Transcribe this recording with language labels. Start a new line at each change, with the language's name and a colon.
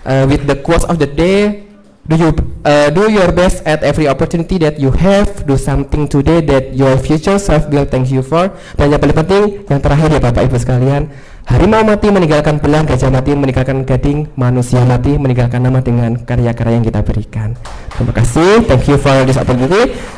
English: With the quotes of the day, do your best at every opportunity that you have, do something today that your future self will thank you for.
Indonesian: Dan yang paling penting, yang terakhir ya Bapak Ibu sekalian, harimau mati meninggalkan belang, gajah mati meninggalkan gading, manusia mati meninggalkan nama dengan karya-karya yang kita berikan. Terima kasih,
English: thank you for this opportunity.